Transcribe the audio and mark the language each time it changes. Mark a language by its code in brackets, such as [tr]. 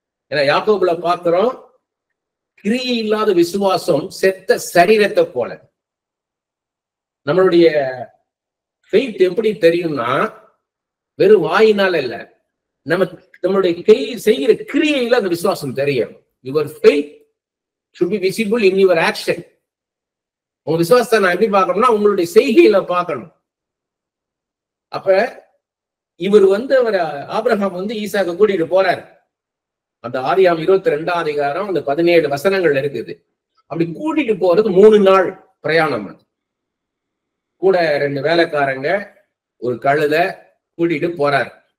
[ta] ஏன்னா யாக்கோபுல பாக்குறோம், கிரியை இல்லாத விசுவாசம் செத்த சரீரத்தை போல. நம்மளுடைய ஃபெய்த் எப்படி தெரியும்னா வெறும் வாயினால இல்ல, நம்மளுடைய கை செய்கிற கிரியையில அந்த விசுவாசம் தெரியும். [en] Your faith should be visible in your action. [ta] உங்க விசுவாசத்தை நான் எப்படி பார்க்கணும்னா உங்களுடைய செய்கையில பார்க்கணும். அப்ப இவர் வந்து அவர் ஆபிரகாம் வந்து ஈசாக்க கூட்டிட்டு போறாரு. அந்த ஆதியாகமம் 22ஆம் அதிகாரம் அந்த 17 வசனங்கள் இருக்குது. அப்படி கூட்டிட்டு போறது 3 நாள் பிரயாணம். கூட 2 வேலைக்காரங்க, ஒரு கழுதை கூட்டிட்டு போறாரு.